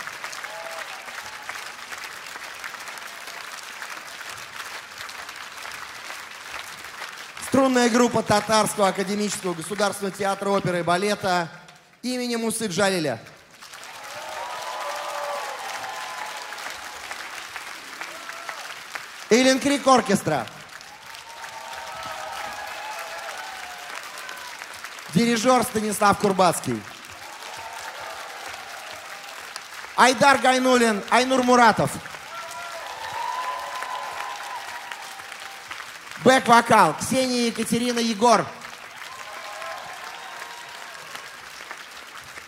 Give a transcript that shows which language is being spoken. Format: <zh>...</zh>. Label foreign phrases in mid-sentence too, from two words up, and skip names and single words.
<ru>Струнная группа Татарского академического государственного театра оперы и балета имени Мусы Джалиля. Илин Крик оркестра. Дирижер Станислав Курбацкий. Айдар Гайнулин, Айнур Муратов. Бэк-вокал Ксения Екатерина Егор.</ru>